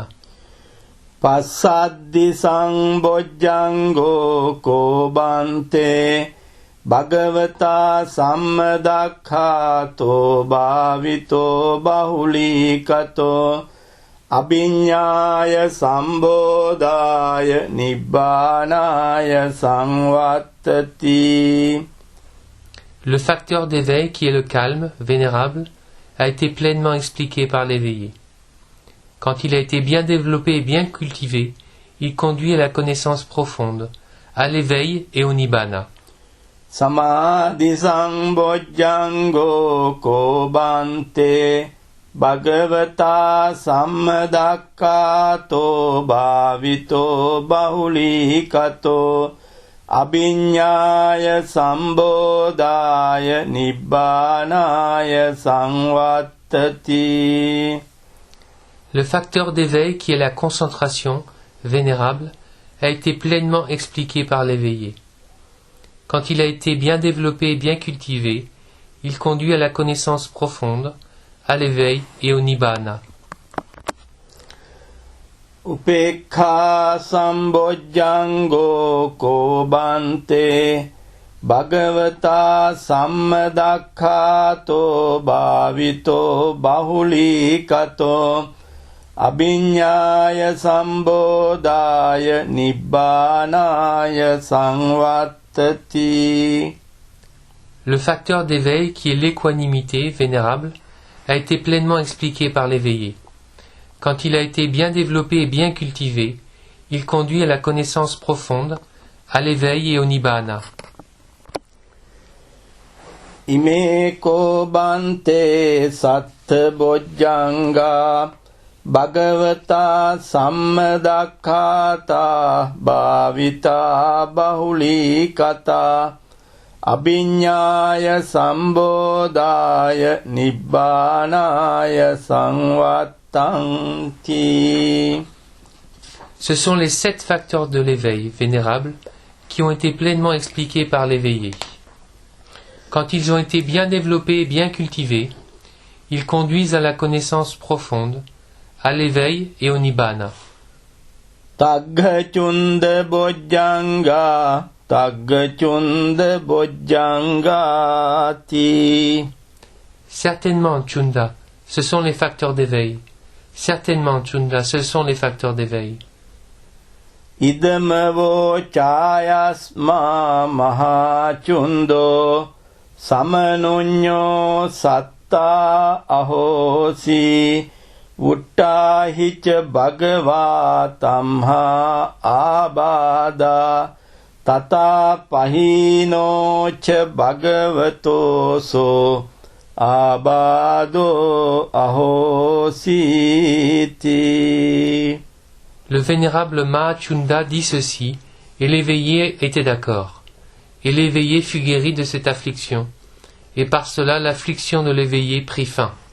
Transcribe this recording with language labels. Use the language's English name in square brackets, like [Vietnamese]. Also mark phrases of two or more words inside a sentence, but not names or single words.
[Pali] Passaddi sambojjanggo kobante bhagavata sammadakkato bhavito bahulikato abhiññāya sambodhāya nibbānāya samvattati. [French] Le facteur d'éveil qui est le calme, vénérable, a été pleinement expliqué par l'éveillé. Quand il a été bien développé et bien cultivé, il conduit à la connaissance profonde, à l'éveil et au nibbana. [Pali] Samadhi sambojjanggo kobante bhagavata sammadakkato bhavito bahulikato abhiññāya sambodhāya nibbānāya samvattati. [French] Le facteur d'éveil qui est la concentration, vénérable, a été pleinement expliqué par l'éveillé. Quand il a été bien développé et bien cultivé, il conduit à la connaissance profonde, à l'éveil et au nibbana. [Pali] Upekkhā sambojjanggo kobante bhagavata sammadakkato bhavito bahulikato abhiññāya sambodhāya nibbānāya samvattati. [French] Le facteur d'éveil qui est l'équanimité, vénérable, a été pleinement expliqué par l'éveillé. Quand il a été bien développé et bien cultivé, il conduit à la connaissance profonde, à l'éveil et au nibbana. [Pali] Ime kobante sattabojjanga bhagavata sammadakkhata bhavita bahulikata abhiññāya sambodhāya nibbānāya samvattati. [French] Ce sont les 7 facteurs de l'éveil, vénérable, qui ont été pleinement expliqués par l'éveillé. Quand ils ont été bien développés et bien cultivés, ils conduisent à la connaissance profonde, à l'éveil et au nibbana. [Pali] Taggachunda bojjanga taggachunda bojjangati. [French] Certainement, Chunda, ce sont les facteurs d'éveil. Certainement, Chunda, ce sont les facteurs d'éveil. [Pali] Idamavo chayasma mahachundo samanunyo satta ahosi vuttahicha bhagava tamha abada tata pahino cha bhagavato so abado ahositi. [French] Le vénérable Mahachunda dit ceci, et l'éveillé était d'accord. Et l'éveillé fut guéri de cette affliction, et par cela l'affliction de l'éveillé prit fin.